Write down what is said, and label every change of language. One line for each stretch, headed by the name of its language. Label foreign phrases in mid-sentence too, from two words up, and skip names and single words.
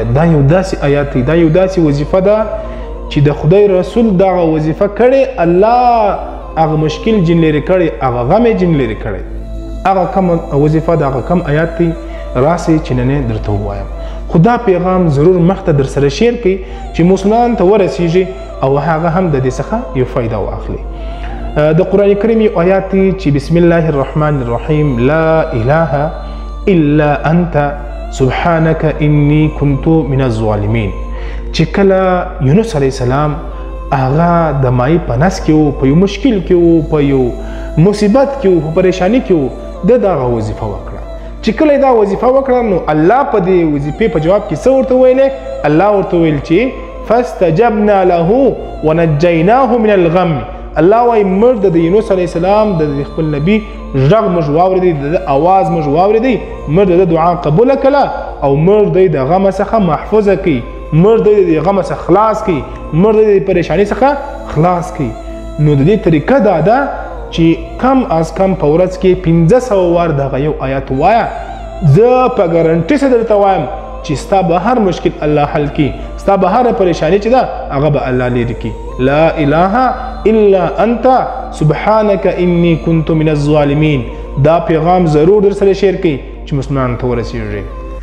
Pashto: دا یو داسې آیات دی، دا یو داسې وظیفه ده چې د خدای رسول دغه وظیفه کړې، الله هغه مشکل جن لرې کړی، هغه غم یې جن لرې کړی. هغه کم وظیفه د هغه کم آیات دی، راسئ چې نن درته ووایم. خو دا پیغام ضرور مخته در سره شیر کړئ چې مسلمان ته ورسیږي او هغه هم د دې څخه یو فایده واخلي. د قرآن کریم یو آیات دی چې
Arabic: بسم الله الرحمن الرحیم لا اله الا انت سبحانك انی كنت من الظالمین.
Pashto: چې کله یونس
Arabic: علیه السلام
Pashto: هغه د مای په نس کې و، په یو مشکل کې و، په یو مصیبت کې و، په پریشانی کې و، د دغه وظیفه وکړه. چې کله دا وظیفه وکړه نو الله په دې وظیفې په جواب کې څه ورته ویلې؟ الله ورته ویل چې
Arabic: فاستجبنا له ونجیناه من الغم.
Pashto: الله وایي موږ د یونس
Arabic: علیه السلام
Pashto: د خپل نبي غږ موږ واورېدی، د اواز موږ واورېدی، موږ د دعا قبوله کړه او موږ د غم څخه محفوظه کړي، موږ د غم څخه خلاص کړي، موږ د پریشانی څخه خلاص کړي. نو د دې طریقه دا ده چې کم از کم په ورځ کې 1500 وار دغه یو آیات ووایه. زه په ګارنټي سره درته وایم چې ستا به هر مشکل الله حل کړي، ستا به هر پریشانی چې ده هغه به الله لرې کړي.
Arabic: لا اله الا انت سبحانك انی كنت من الظالمین.
Pashto: دا پیغام ضرور در سره شیر کړئ چې مسلمان ته ورسیږي.